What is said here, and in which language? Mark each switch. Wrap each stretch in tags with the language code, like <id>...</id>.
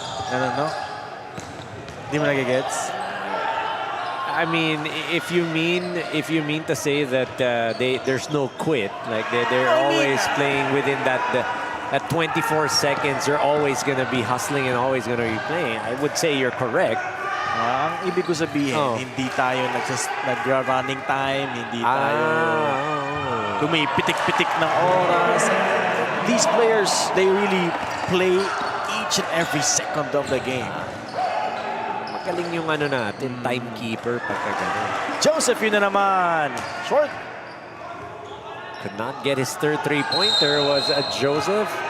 <tl>No? Di mo nagigets?</tl> <en>I mean, if you mean to say that there's no quit, like they're always playing within that 24 seconds, they're always going to be hustling and always going to be playing. I would say you're correct.</en> <tl>Ang ibig ko sabihin, hindi tayo nag-running time, hindi tayo tumipitik-pitik ng oras.</tl> <en>These players, they really play each and every second of the game.</en> <tl>Magaling yung natin, timekeeper pagka gano'n. Joseph, yun na naman. Short.</tl> <en>Could not get his third three-pointer was Joseph.</en>